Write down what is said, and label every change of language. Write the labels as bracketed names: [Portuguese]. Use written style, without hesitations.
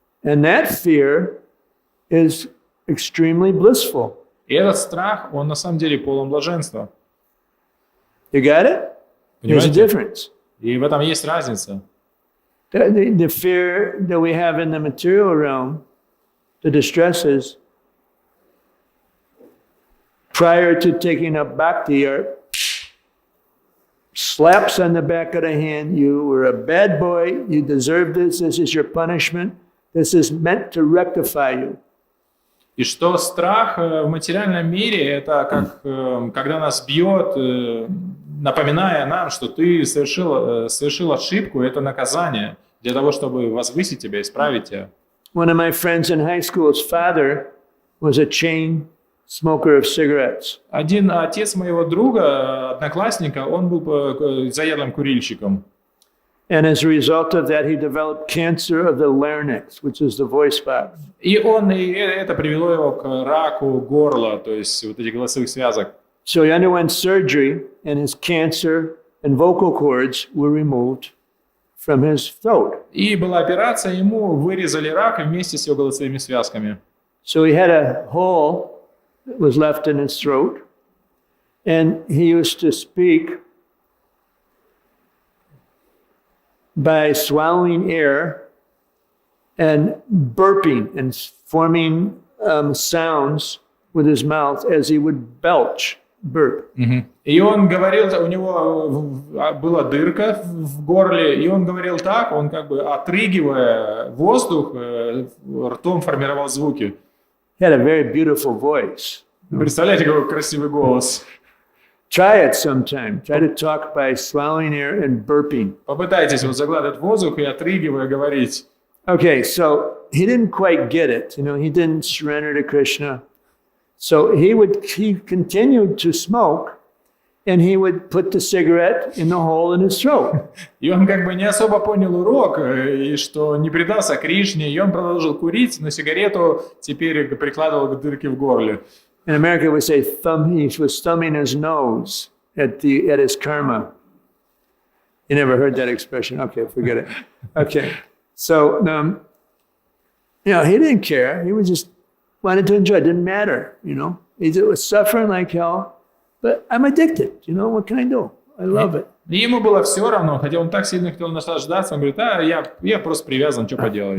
[English] And that fear is extremely blissful. [Russian] И этот страх, он на самом деле полон блаженства. [English] You got it? There's a difference. [Russian] И в этом есть разница. [English] The fear that we have in the material realm, the distresses, prior to taking up bhakti are slaps on the back of the hand. You were a bad boy. You deserve this. This is your punishment. This is meant to rectify you. [Russian] И что страх в материальном мире, это как когда нас бьет, напоминая нам, что ты совершил ошибку, это наказание для того, чтобы возвысить тебя, исправить тебя. [English] One of my friends in high school's father was a chain smoker of cigarettes. [Russian] Один отец моего друга, одноклассника, он был заядлым курильщиком. [English] And as a result of that, he developed cancer of the larynx, which is the voice box. [Russian] И это привело его к раку горла, то есть вот этих голосовых связок. [English] So he underwent surgery, and his cancer and vocal cords were removed from his throat. [Russian] И была операция, ему вырезали рак вместе с его голосовыми связками. [English] So he had a hole that was left in his throat, and he used to speak by swallowing air and burping and forming sounds with his mouth as he would belch, burp. [Russian] И он говорил, у него была дырка в горле, и он говорил так, он как бы отрыгивая воздух, ртом формировал звуки. [English] He had a very beautiful voice. [Russian] Представляете, какой красивый голос. [English] Try it sometime. Try to talk by swallowing air and burping. [Russian] Попытайтесь вот заглатывать воздух и отрыгивая говорить. [English] Okay, so he didn't quite get it. You know, he didn't surrender to Krishna. So he continued to smoke, and he would put the cigarette in the hole in his throat. [Russian] И он как бы не особо понял урок, и что не предался Кришне, и он продолжил курить, но сигарету теперь прикладывал к дырке в горле. [English] In America, we say he was thumbing his nose at his karma. You never heard that expression? Okay, forget it. Okay, so you know, he didn't care. He was just wanted to enjoy. It didn't matter, you know. He was suffering like hell, but I'm addicted. You know, what can I do? I love it. [Russian] И ему было все равно, хотя он так сильно хотел наслаждаться, он говорит, я просто привязан, что поделаешь.